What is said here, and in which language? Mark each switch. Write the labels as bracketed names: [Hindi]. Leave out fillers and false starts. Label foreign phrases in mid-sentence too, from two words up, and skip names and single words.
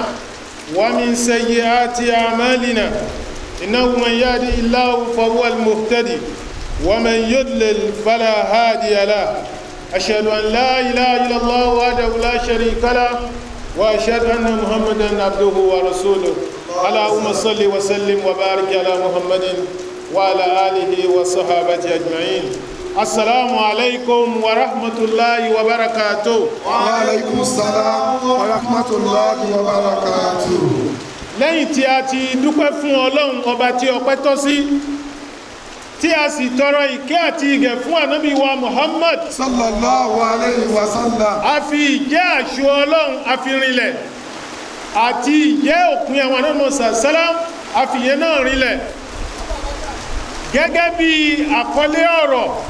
[Arabic] ومن سيئات أعمالنا إنه من يهده الله فهو المهتدي ومن يضلل فلا هادي له أشهد أن لا إله إلا الله وحده لا شريك له وأشهد أن محمدا عبده ورسوله اللهم صل وسلم وبارك على محمد وعلى آله وصحابته أجمعين السلام عليكم ورحمة الله وبركاته. وعليكم السلام ورحمة الله وبركاته. [Yoruba] lẹ́yìn tí a ti dúpẹ́ fún Ọlọ́run ọba tí ọpẹ́ tọ́ sí tí a sì tọrọ ìkẹ́ àti ìgẹ̀ fún ànábì wa Muhammad [Arabic] صلى الله عليه وسلم. [Yoruba] a fi ìjẹ́ àṣọ Ọlọ́run a fi rinlẹ̀ àti ìjẹ́ òpin àwọn ànábì sàlám a fi yẹn náà rinlẹ̀ gẹ́gẹ́ bí àkọlé ọ̀rọ̀